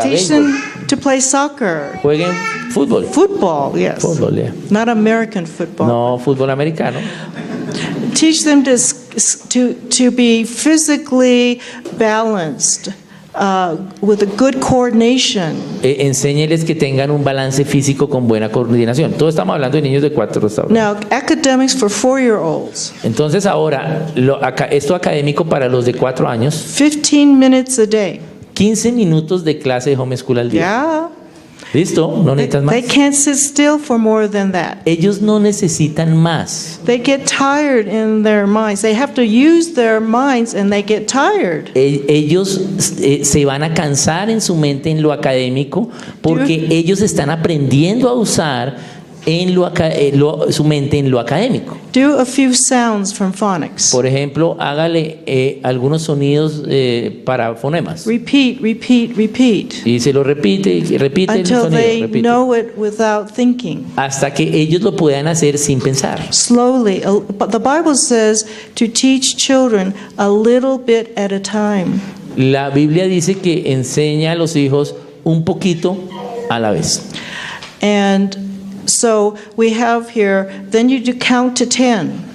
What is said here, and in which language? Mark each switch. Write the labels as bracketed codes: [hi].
[en] Teach them to play soccer. [es] Jueguen fútbol. [en] Football, yes. [es] Fútbol, yeah. [en] Not American football. [es] No, fútbol americano. [en] Teach them to be physically balanced with a good coordination. [es] Enséñeles que tengan un balance físico con buena coordinación. Todos estamos hablando de niños de 4 hasta ahora. [en] Now, academics for 4-year-olds. [es] Entonces ahora, esto académico para los de 4 años, [en] 15 minutes a day. [es] 15 minutos de clase de homeschool al día. [en] Yeah. [es] ¿Listo? No necesitas más. [en] They can't sit still for more than that. [es] Ellos no necesitan más. [en] They get tired in their minds. They have to use their minds and they get tired. [es] Ellos se van a cansar en su mente en lo académico porque ellos están aprendiendo a usar su mente en lo académico. [en] Do a few sounds from phonics. [es] Por ejemplo, hágale algunos sonidos para fonemas. [en] Repeat, repeat, repeat. [es] Y se lo repite y repite el [en] Until [es] sonido. [en] they [es] Repite. [en] know it without thinking. [es] Hasta que ellos lo puedan hacer sin pensar. [en] Slowly. But the Bible says to teach children a little bit at a time. [es] La Biblia dice que enseña a los hijos un poquito a la vez. [en] And so we have here, then you do count to 10